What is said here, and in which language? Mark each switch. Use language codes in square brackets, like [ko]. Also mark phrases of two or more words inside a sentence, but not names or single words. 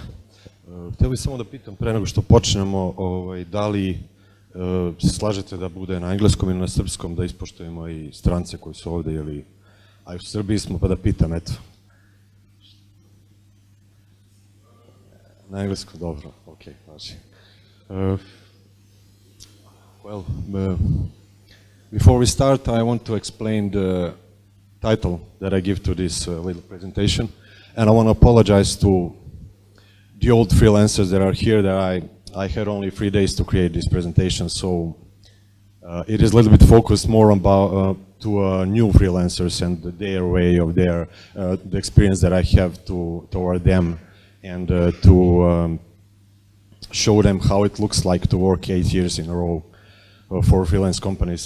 [sr] Htio bih samo da pitam pre nego što počnemo da li se slažete da bude na engleskom ili na srpskom, da ispoštujemo i strance koji su ovde ili a u Srbiji smo pa da pitam, eto. Na engleskom, dobro, ok, znači. [en] Well, before we start, I want to explain the title that I give to this little presentation, and I want to apologize to the old freelancers that are here that I had only 3 days to create this presentation, so it is a little bit focused more about to new freelancers and their way of the experience that I have toward them, and to show them how it looks like to work 8 years in a row for freelance companies.